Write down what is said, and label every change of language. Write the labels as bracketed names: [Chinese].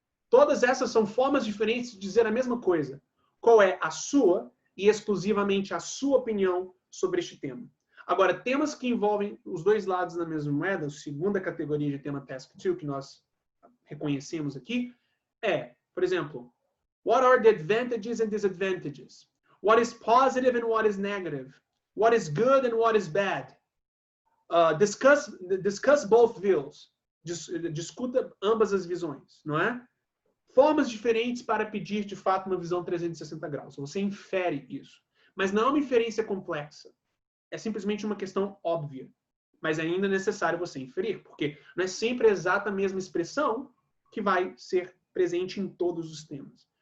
[Portuguese] Todas essas são formas diferentes de dizer a mesma coisa. Qual é a sua e exclusivamente a sua opinião sobre este tema? Agora, temas que envolvem os dois lados da mesma moeda, a segunda categoria de tema Task 2 que nós reconhecemos aqui, é, por exemplo, [English] what are the advantages and disadvantages? What is positive and what is negative? What is good and what is bad? Discuss both views. [Portuguese] Discuta ambas as visões, não é? Formas diferentes para pedir, de fato, uma visão 360 graus. Você infere isso. Mas não é uma inferência complexa. É simplesmente uma questão óbvia. Mas ainda é necessário você inferir, porque não é sempre a exata mesma expressão que vai ser presente em todos os temas.